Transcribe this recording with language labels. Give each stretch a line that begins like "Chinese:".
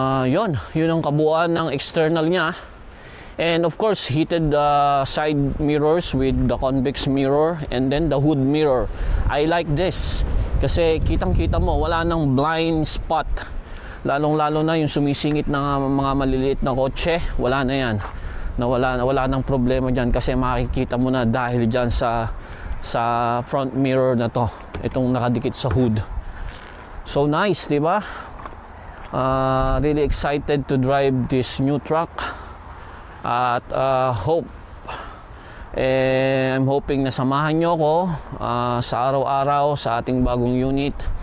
Filipino: Yun ang kabuuan ng external niya.
English: And of course, heated side mirrors with the convex mirror and then the hood mirror. I like this
Filipino: kasi kitang-kita mo, wala nang blind spot. Lalong-lalo na yung sumisingit ng mga maliliit na kotse, wala na yan. Wala nang problema dyan kasi makikita mo na dahil dyan sa front mirror na to, itong nakadikit sa hood.
English: So nice,
Filipino: di ba?
English: Really excited to drive this new truck.
Filipino: At
English: I'm hoping
Filipino: na samahan nyo ako sa araw-araw sa ating bagong unit.